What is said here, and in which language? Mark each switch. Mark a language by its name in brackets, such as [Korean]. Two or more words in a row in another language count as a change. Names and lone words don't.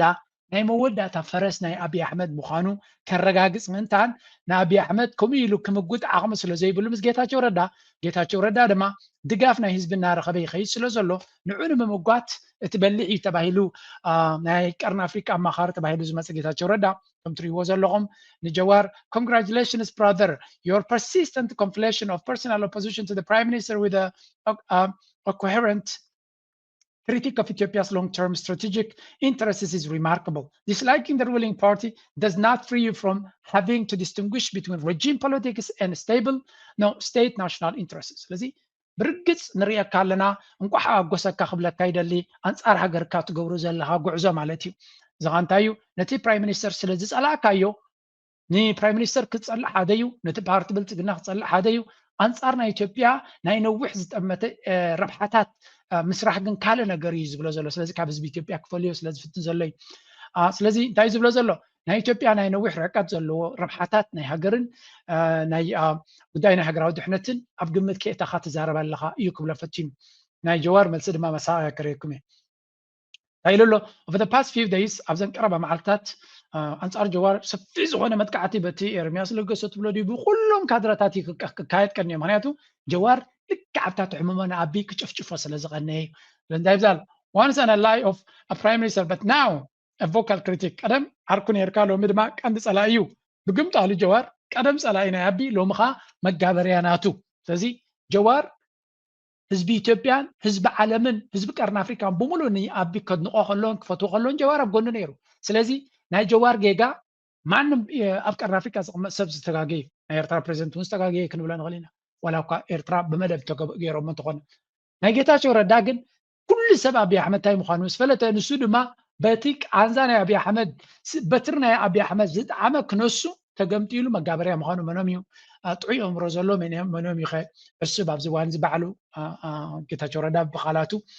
[Tigrinya] ናይ መወዳእታ ፈረስ ናይ ኣብይ ኣሕመድ ምዃኑ ከረጋግፅ ምእንታን ንኣብይ ኣሕመድ ከምኡ ኢሉ ክምጉጥ ዓቕሚ ስለ ዘይብሉ ምስ ጌታቸው ረዳ ድማ ድጋፍ ናይ ህዝቢ እናረኸበ ይኸይድ ስለ ዘሎ ንዑ ንምምጓት እቲ በሊዕ እዩ ተባሂሉ ናይ ቀርኒ ኣፍሪካ ኣማኻሪ ተባሂሉ ዝመፅእ ጌታቸው ረዳ ከም ትሪእዎ ዘለኹም ንጀዋር [English] congratulations brother your persistent conflation of personal opposition to the prime minister with a coherent critique of Ethiopia's long-term strategic interests is remarkable. Disliking the ruling party does not free you from having to distinguish between regime politics and state national interests. [Tigrinya] ስለዚህ ብርግጽ ንሪአካ ኣለና እንቋሕ ኣጎሰካ ክብለካ ይደሊ ኣንጻር ሃገርካ ትገብሩ ዘለካ ጉዕዞ ማለት እዩ እዚ እንታይ እዩ ነቲ ፕራይም ሚኒስተር ስለ ዝፀላእካዮ ንፕራይም ሚኒስተር ክትፀልእ ሓደ እዩ ነቲ ፓርቲ ብልፅግና ክትፀልእ ሓደ እዩ ኣንጻር ናይ ኢትዮጵያ ናይ ነዊሕ ዝጠመተ ረብሓታት ምስራሕ ግን ካለ ነገር እዩ ዝብሎ ዘሎ ስለዚ ካብ ህዝቢ ኢትዮጵያ ክፈልዮ ስለ ዝፍትን ዘሎ እዩ ስለዚ እንታይ ዝብሎ ዘሎ ናይ ኢትዮጵያ ናይ ነዊሕ ርሕቀት ዘለዎ ረብሓታት ናይ ሃገርን ናይ ጉዳይ ናይ ሃገራዊ ድሕነትን ኣብ ግምት ከእታኻ ትዛረብ ኣለኻ እዩ ክብሎ ፈቲኑ ናይ ጀዋር መልሲ ድማ መሳቅያ ከሪአኩም እየ እንታይ ኢሉ ኣሎ [English] over the past few days [Tigrinya] ኣብዘን ቀረባ መዓልትታት ኣንጻር ጀዋር ሰፊሕ ዝኾነ መጥቃዕቲ በቲ ኤርምያስ ለገሰ ትብሎ ድዩ ብኩሎም ካድረታት ክካየድ ቀኒ እዩ ምክንያቱ ጀዋር ልክዕ ኣብታ ትሕምሞ ንኣቢ ክጭፍጭፎ ስለ ዝቐነየ እዩ እንታይ ይብዛል [English] once an ally of a prime minister but now a vocal critic [Tigrinya] ቀደም ዓርኩ ነርካ ሎሚ ድማ ቀንዲ ፀላኢ እዩ ብግምጣሉ ጀዋር ቀደም ፀላኢ ናይ ኣቢ ሎሚ ኸ መጋበርያ ናቱ ስለዚ ጀዋር ህዝቢ ኢትዮጵያን ህዝቢ ዓለምን ህዝቢ ቀርኒ ኣፍሪካን ብምሉእ ንኣቢ ከድንቆ ከሎን ክፈትዎ ከሎን ጀዋር ኣብ ጎኑ ነይሩ ስለዚ ናይ ጀዋር ጌጋ ማንም ኣብ ቀርኒ ኣፍሪካ ዝቕመጥ ሰብ ዝተጋገየ ናይ ኤርትራ ፕሬዚደንት እውን ዝተጋገየ ክንብሎ ንኽእል ኢና ዋላ እኳ ኤርትራ ብመደብ ገይሮሞ እንተኾነ ናይ ጌታቸው ረዳ ግን ኩሉ ሰብ ኣብይ ኣሕመድ እንታይ ምዃኑ ምስ ፈለጠ ንሱ ድማ በቲ ቃንዛ ናይ ኣብይ ኣሕመድ በትሪ ናይ ኣብይ ኣሕመድ ዝጣዕመ ክነሱ ተገምጢሉ መጋበርያ ምዃኑ መኖም እዩ ጥዑይ ኣእምሮ ዘሎ መኖም ይኸ እሱብ ኣብዚ እዋን እዚ ባዕሉ ጌታቸው ረዳ ብቓላቱ